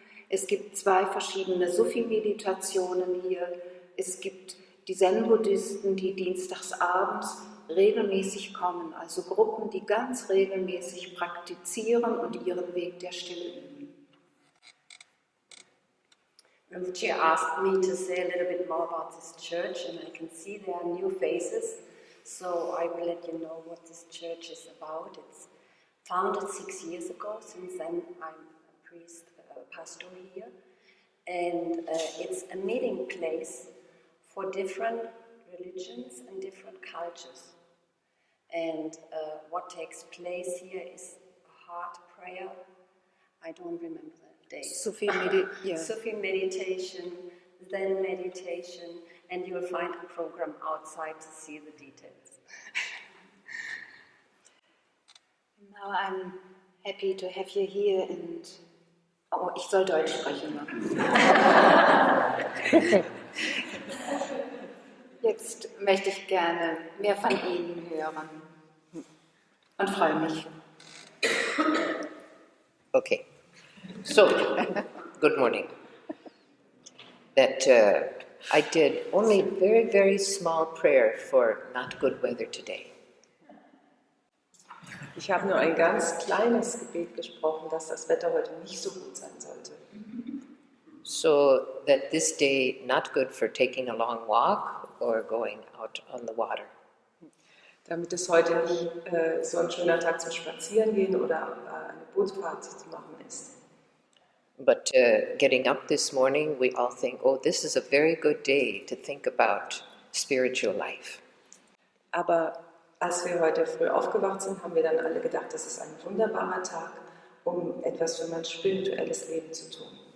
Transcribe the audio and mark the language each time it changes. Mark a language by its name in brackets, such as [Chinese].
[German] Es gibt 2 verschiedene Sufi-Meditationen hier. Es gibt die Zen-Buddhisten, die dienstags abends regelmäßig kommen, also Gruppen, die ganz regelmäßig praktizieren und ihren Weg der Stille üben. [English] Rinpoche asked me to say a little bit more about this church, and I can see there are new faces, so I will let you know what this church is about. It's founded 6 years ago. Since then I'm a priest, pastor here, and it's a meeting place for different religions and different cultures. And what takes place here is a heart prayer. I don't remember the date. Sufi meditation, Zen meditation, and you will find a program outside to see the details. Now I'm happy to have you here and... [German] Oh, ich soll Deutsch sprechen. Jetzt möchte ich gerne mehr von Ihnen hören und freue mich. [English] Okay, so, good morning. That I did only very, very small prayer for not good weather today. [German] Ich habe nur ein ganz kleines Gebet gesprochen, dass das Wetter heute nicht so gut sein sollte. [English] So that this day not good for taking a long walk or going out on the water. [German] Damit es heute nicht so ein schöner Tag zum Spazierengehen oder eine Bootsfahrt zu machen ist. [English] But getting up this morning, we all think, oh, this is a very good day to think about spiritual life. [German] Aber als wir heute früh aufgewacht sind, haben wir dann alle gedacht, das ist ein wunderbarer Tag, um etwas für mein spirituelles Leben zu tun.